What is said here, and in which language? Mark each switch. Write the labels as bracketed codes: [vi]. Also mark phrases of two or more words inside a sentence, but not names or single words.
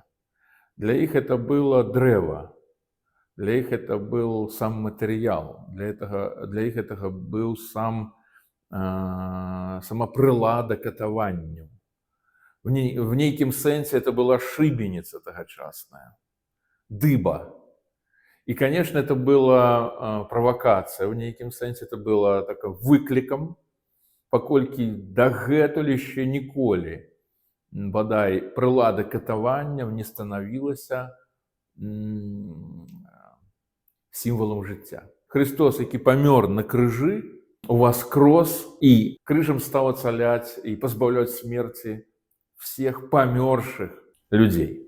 [be] Для іх [ru] это было [be] дрэва, для іх [ru] это был [be] сам матэрыял, для іх это быў сама прылада катаванню. В нейкім сэнсе [ru] это была [be] шыбеніца тагачасная, дыба. [ru] И, конечно, это была провокация, [be] в нейкім сэнсе [ru] это было [be] выклікам, паколькі дагэтуль яшчэ ніколі, бадай, прылада катаванняў не станавілася сімвалам жыцця. Христос, які памёр на крыжы, уваскрос і крыжам стаў ацаляць і пазбаўляць смерці всех памёршых людзей.